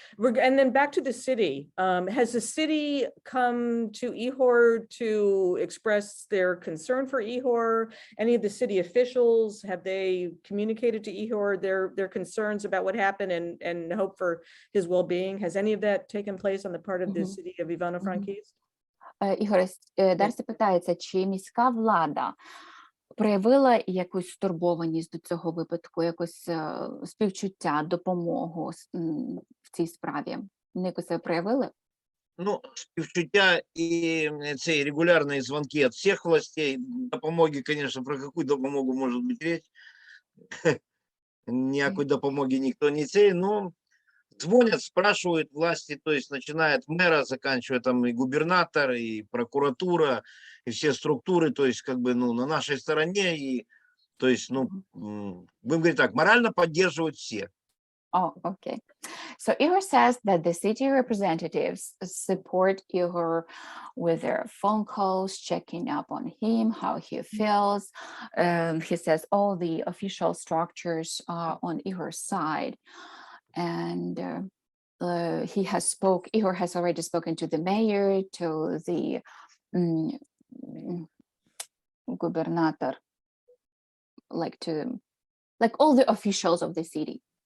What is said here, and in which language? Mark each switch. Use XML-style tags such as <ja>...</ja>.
<en>And then back to the city. Has the city come to Igor to express their concern for Igor? Any of the city officials, have they communicated to Igor their concerns about what happened and hope for his well-being? Has any of that taken place on the part of the city of Ivano-Frankivsk?</en> <uk>Ігор, Дарсі питається, чи міська влада проявила якусь стурбованість до цього випадку, якось співчуття, допомогу в цій справі? Вони якось це проявили? Співчуття і ці регулярні дзвонки від всіх властей. Допомоги, конечно, про какую допомогу може бути речь? Ніякої допомоги ніхто не цей,</uk> <ru>но звонят, спрашивают власти, то есть начиная от мэра, заканчивая там и губернатор, и прокуратура, и все структуры, то есть как бы, на нашей стороне, и то есть, будем говорить так, морально поддерживают все.</ru> <en>Oh, okay. So Igor says that the city representatives support Igor with their phone calls, checking up on him, how he feels. He says all the official structures are on Igor's side. And Igor has already spoken to the mayor, to the gubernator, like all the officials of the city.</en>